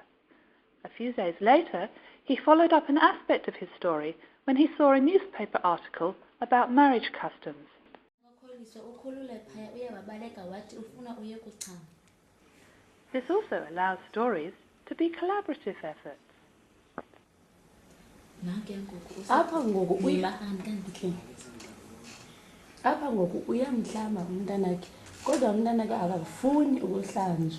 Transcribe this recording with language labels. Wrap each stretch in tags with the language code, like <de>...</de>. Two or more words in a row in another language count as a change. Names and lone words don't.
<en>A few days later, he followed up an aspect of his story when he saw a newspaper article about marriage customs. This also allows stories to be collaborative efforts.</en> <xh>Apha ngoku uyamhlamba umntanakhe kodwa umntanakhe akafuni ukuhlanjwa.</xh>